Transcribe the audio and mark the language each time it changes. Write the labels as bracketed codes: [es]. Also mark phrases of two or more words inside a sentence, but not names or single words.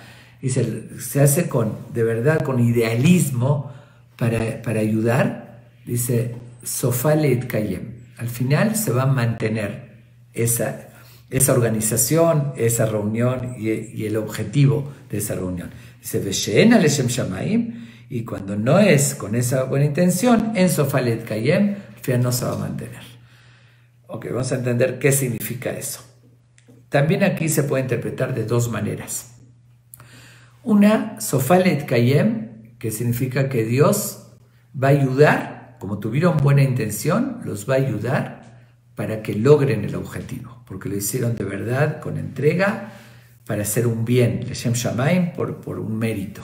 [es] Dice, se hace de verdad con idealismo para ayudar. [he] Dice, סופה להתקיים. [es] Al final se va a mantener esa organización, esa reunión y el objetivo de esa reunión. Dice, [he] ושאינה לשם שמים, [es] y cuando no es con esa buena intención, en [he] סופה להתקיים, [es] al final no se va a mantener. Ok, vamos a entender qué significa eso. También aquí se puede interpretar de dos maneras. Una, [he] סופה להתקיים, [es] que significa que Dios va a ayudar, como tuvieron buena intención, los va a ayudar para que logren el objetivo, porque lo hicieron de verdad, con entrega, para hacer un bien, [he] לשם שמים, [es] por un mérito.